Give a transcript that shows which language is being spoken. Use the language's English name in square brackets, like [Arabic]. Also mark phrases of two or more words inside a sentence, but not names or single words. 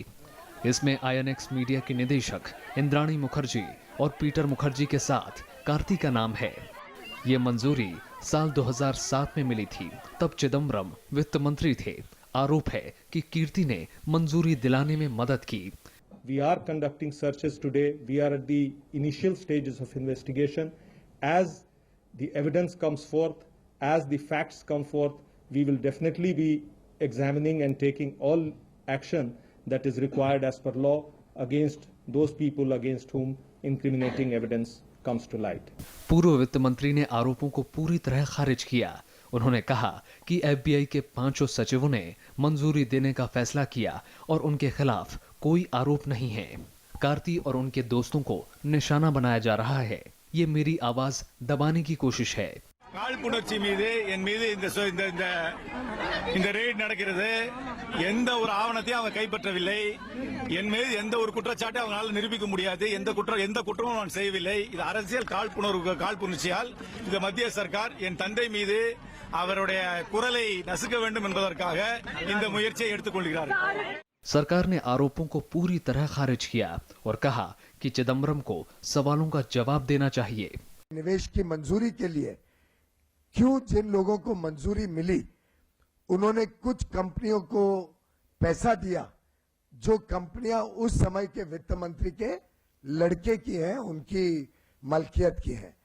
[Hindi] इसमें आईएनएक्स मीडिया के निदेशक इंद्राणी मुखर्जी और पीटर मुखर्जी के साथ कार्ति का नाम है। ये मंजूरी साल 2007 में मिली थी, तब चिदम्बरम वित्त मंत्री थे। आरोप है कि कीर्ति ने मंजूरी दिलाने में मदद की। [English] We are conducting searches today. We are at the initial stages of investigation. As the evidence comes forth, as the facts come forth, we will definitely be examining and taking all action that is required as per law against those people against whom incriminating evidence comes to light. [Hindi] पूर्व वित्त मंत्री ने आरोपों को पूरी तरह खारिज किया। उन्होंने कहा कि एफबीआई के 5 सचिवों ने मंजूरी देने का फैसला किया और उनके खिलाफ कोई आरोप नहीं है। कार्ति और उनके दोस्तों को निशाना बनाया जा रहा है। ये मेरी आवाज दबाने की कोशिश है। [Tamil] காழ்ப்புணர்ச்சி மீது என் மீது இந்த ரெய்ட் நடக்கிறது எந்த ஒரு ஆவணத்தையும் அவங்க கைப்பற்றவில்லை என் மீது எந்த ஒரு குற்றச்சாட்டையும் அவங்களால நிரூபிக்க முடியாது எந்த குற்றமும் நான் செய்யவில்லை இது அரசியல் காழ்ப்புணர்ச்சியால் இந்த மத்திய சர்க்கார் என் தந்தை மீது அவருடைய குரலை நசுக்க வேண்டும் என்பதற்காக இந்த முயற்சியை எடுத்துக்கொள்கிறார்கள் [Hindi] सरकार ने आरोपों को पूरी तरह खारिज किया और कहा कि चिदम्बरम को सवालों का जवाब देना चाहिए। निवेश की मंजूरी के लिए क्यों जिन लोगों को मंजूरी मिली उन्होंने कुछ कंपनियों को पैसा दिया जो कंपनियां उस समय के वित्त मंत्री के लड़के की हैं, उनकी मलकियत की है।